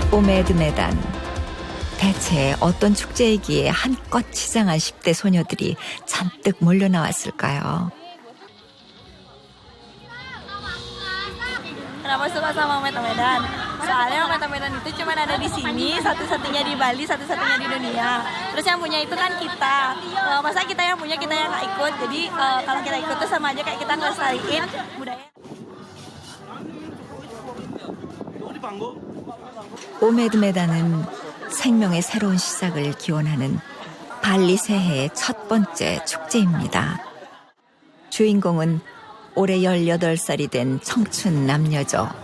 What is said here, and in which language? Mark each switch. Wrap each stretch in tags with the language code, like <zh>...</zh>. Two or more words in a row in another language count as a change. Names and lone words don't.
<ko>오메드메단. 대체 어떤 축제이기에 한껏 치장한 10대 소녀들이 잔뜩 몰려 나왔을까요?</ko> <id>Kenapa suka sama Medan? Soalnya Medan itu cuma ada di sini, satu-satunya di Bali, satu-satunya di dunia. Terus yang punya itu kan kita. Masa kita yang punya, kita yang nggak ikut. Jadi kalau kita ikut tuh sama aja kayak kita ngelestariin budaya.</id> <ko>오메드메단은 생명의 새로운 시작을 기원하는 발리 새해의 첫 번째 축제입니다. 주인공은 올해 18살이 된 청춘 남녀죠.</ko>